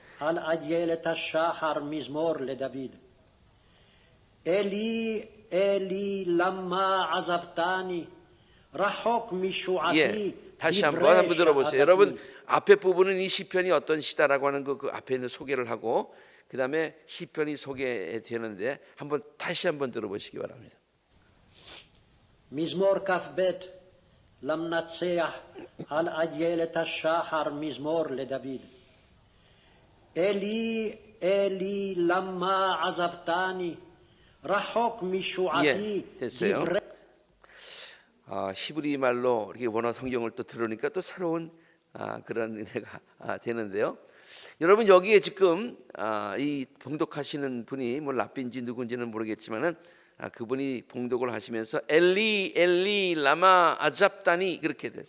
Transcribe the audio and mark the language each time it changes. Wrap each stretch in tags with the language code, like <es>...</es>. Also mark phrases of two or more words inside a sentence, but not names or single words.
<he>אלי למה עזבתני רחוק משועתי.</he> <ko>다시 한번 들어보세요. 여러분 앞에 부분은 이 시편이 어떤 시다라고 하는 그 앞에 있는 소개를 하고 그 다음에 시편이 소개되는데 다시 한번 들어보시기 바랍니다.</ko> <he>מזמור כ"ב למנצח על איילת השחר מזמור לדוד. אלי אלי למה עזבתני רחוק משועתי.</he> <ko>됐어요. 히브리 말로 이렇게 원어 성경을 또 들으니까 또 새로운 그런 은혜가 되는데요. 여러분 여기에 지금 이 봉독하시는 분이 뭐 랍비인지 누군지는 모르겠지만은 그분이 봉독을 하시면서</ko> <he>אלי אלי למה עזבתני</he> <ko>그렇게 돼요.</ko>